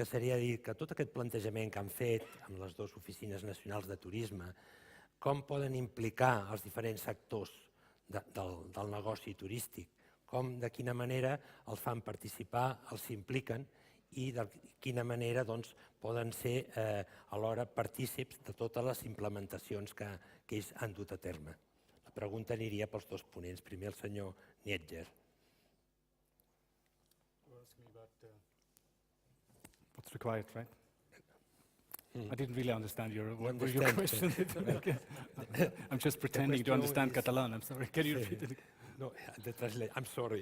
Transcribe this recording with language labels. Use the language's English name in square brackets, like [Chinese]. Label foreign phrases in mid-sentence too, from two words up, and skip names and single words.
[Catalan] seria dir que tot aquest plantejament que han fet amb les dues oficines nacionals de turisme com poden implicar els diferents sectors del negoci turístic, de quina manera els fan participar, els impliquen i de quina manera poden ser alhora partícips de totes les implementacions que ells han dut a terme. La pregunta aniria pels dos ponents. Primer el senyor Nietger. [English] What's required, right? I didn't really understand your question. I'm just pretending to understand Catalan. I'm sorry. Can you repeat it? No, the translate. I'm sorry.